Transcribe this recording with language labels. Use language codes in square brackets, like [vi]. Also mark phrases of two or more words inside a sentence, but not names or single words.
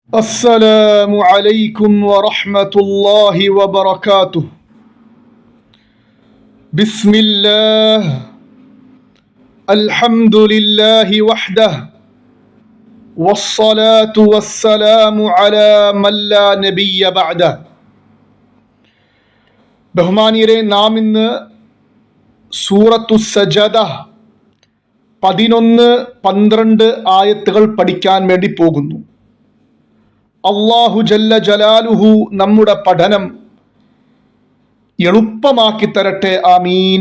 [ar] السلام عليكم ورحمة الله وبركاته. بسم الله، الحمد لله وحده، والصلاة والسلام على من لا نبي بعده. [ml] ബഹുമാനിയരെ, നാം ഇന്ന് സൂറത്തു സജദ 11-12 ആയത്തുകൾ പഠിക്കാൻ വേണ്ടി പോകുന്നു. അല്ലാഹു [ar] جل جلاله [ml] നമ്മുടെ പഠനം എളുപ്പമാക്കി തരട്ടെ, ആമീൻ.